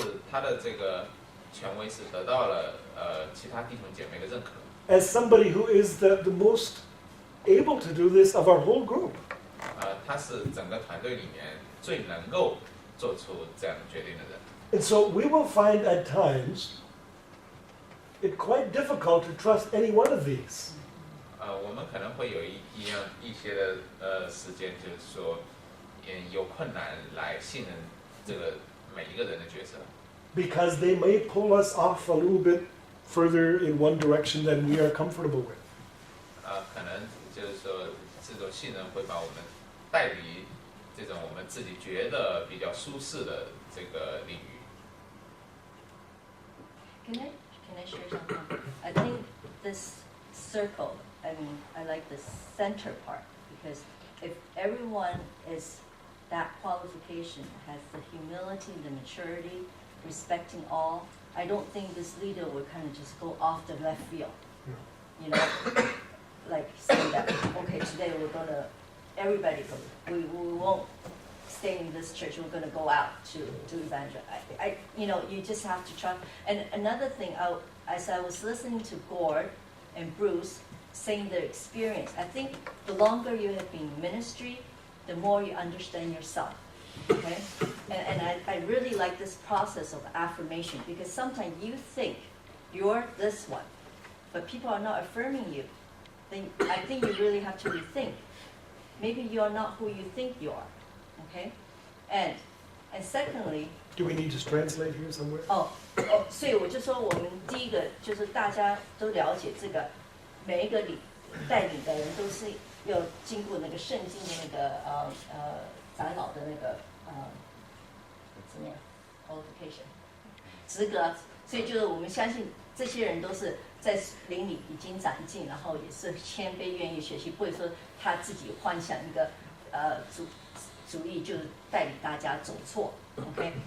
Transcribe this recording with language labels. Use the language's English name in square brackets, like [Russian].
[Chinese] 他的这个权威是得到了其他弟兄姐妹的认可。 [English] As somebody who is the most able to do this of our whole group. [Chinese] 他是整个团队里面最能够做出这样决定的人。 [English] And so we will find at times it quite difficult to trust any one of these. [Chinese] 我们可能会有一些的时间，就是说，有困难来信任这个每一个人的角色。 [English] Because they may pull us off a little bit further in one direction than we are comfortable with. [Chinese] 可能就是说，这种信任会把我们带离这种我们自己觉得比较舒适的这个领域。 [English] Can I share something? I think this circle, I mean, I like the center part because if everyone is that qualification, has the humility, the maturity, respecting all, I don't think this leader will kind of just go off the left field. You know, like saying that, okay, today we're going to, everybody, we won't stay in this church, we're going to go out to evangelize. You know, you just have to try. And another thing, as I was listening to Gord and Bruce saying their experience, I think the longer you have been in ministry, the more you understand yourself. Okay? And I really like this process of affirmation because sometimes you think you're this one, but people are not affirming you. Then I think you really have to rethink. Maybe you're not who you think you are. Okay? And secondly, Do we need to translate here somewhere? [Chinese] 所以我就说，我们第一个就是大家都了解这个，每一个带领的人都是要经过那个圣经的那个长老的那个怎么样 qualification 资格，所以就是我们相信这些人都是在灵里已经长进，然后也是谦卑愿意学习，不会说他自己幻想一个主意就是带领大家走错 ，OK。